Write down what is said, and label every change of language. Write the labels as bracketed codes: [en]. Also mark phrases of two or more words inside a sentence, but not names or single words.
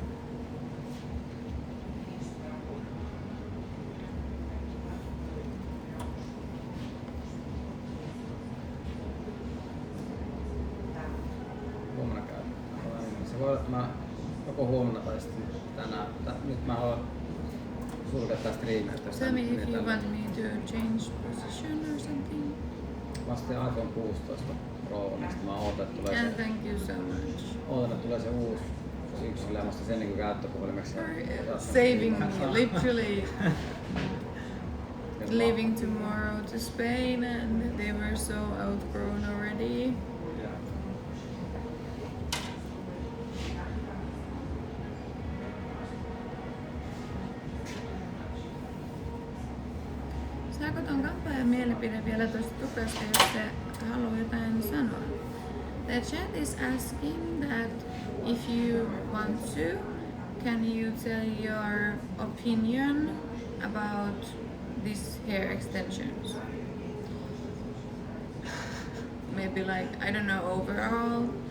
[fi] Huomenna käy. Se voi olla, että mä joko huomenna tai sitten tänään. Nyt mä haluan sulkea tää striimiä. [en] Tell me if you want me to change position or something. [fi] Mä ostin iPhone 16 Pro, niin mä ootan, että tulee [en] And [fi] se, [en] thank you so much [fi] ootan, että tulee se uusi syksyllä ja mä ostin sen niin käyttöpuhelimeksi. [en] for saving me, literally. Leaving tomorrow to Spain and they were so outgrown already. [fi] Saako ton kampaajan mielipide vielä tosta tukasta, jos se haluaa jotain sanoa? [en] The chat is asking that if you want to, can you tell your opinion about these hair extensions? Maybe like, I don't know, overall.